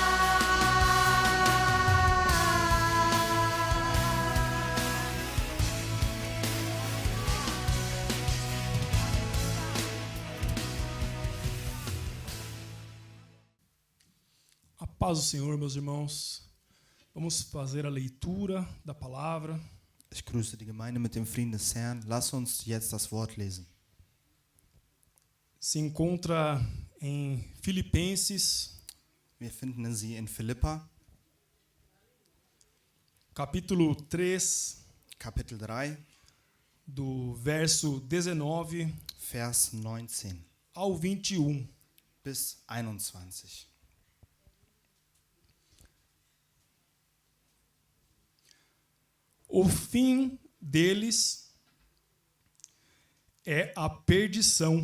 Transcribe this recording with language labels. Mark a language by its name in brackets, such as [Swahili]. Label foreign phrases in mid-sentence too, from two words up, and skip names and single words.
[Portuguese] A paz do Senhor, meus irmãos. Vamos fazer a leitura da palavra. [German] Ich grüße die Gemeinde mit dem Frieden des Herrn. Lass uns jetzt das Wort lesen. [Portuguese] Se encontra em Filipenses, [German] Wir finden sie in Philippa, [Portuguese] capítulo 3, [German] Kapitel 3, [Portuguese] do verso 19 [German] Vers 19 [Portuguese] ao 21. [German] bis 21. [Portuguese] O fim deles é a perdição.